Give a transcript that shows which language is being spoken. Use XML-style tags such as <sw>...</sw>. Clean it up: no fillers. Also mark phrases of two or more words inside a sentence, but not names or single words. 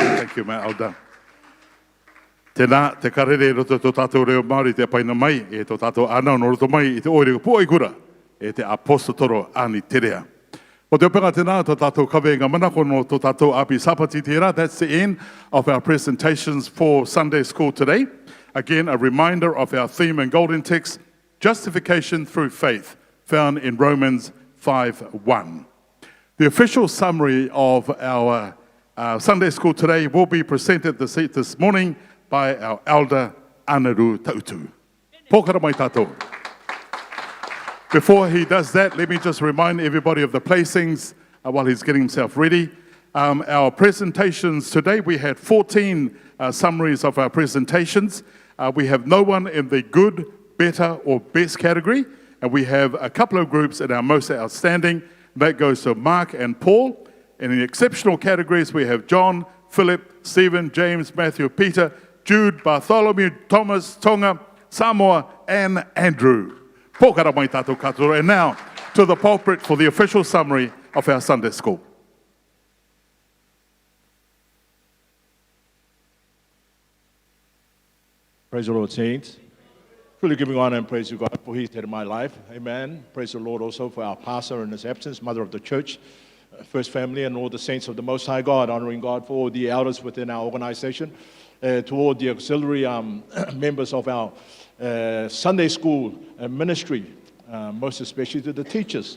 <en>Thank you, my Elder.</en> <rar>Tēnā, te karere roto tō tātou reo Māori te paina mai, e tō tātou anau no roto mai i te oere pua i kura, e te apostolo ani terea. O te openga tēnā, tō tātou kawenga manako no tō tātou api sapati tērā.</rar> <en>That's the end of our presentations for Sunday School today. Again, a reminder of our theme and golden text, Justification through Faith, found in Romans 5:1. The official summary of our Sunday School today will be presented this morning by our Elder Aneru Tautu.</en> <rar>Pōkara mai tātou.</rar> <en>Before he does that, let me just remind everybody of the placings while he's getting himself ready. Our presentations today, we had 14 summaries of our presentations. We have no one in the good, better, or best category, and we have a couple of groups in our most outstanding. That goes to Mark and Paul. And in the exceptional categories, we have John, Philip, Stephen, James, Matthew, Peter, Jude, Bartholomew, Thomas, Tonga, Samoa, and Andrew.</en> <rar>Pōkara mai tātou katoa.</rar> <en>And now to the pulpit for the official summary of our Sunday School. Praise the Lord, saints. Truly giving honor and praise to God for His head of my life. Amen. Praise the Lord also for our pastor in his absence, mother of the church, first family, and all the saints of the Most High God, honoring God for all the elders within our organization, to all the auxiliary members of our Sunday school ministry, most especially to the teachers.</en>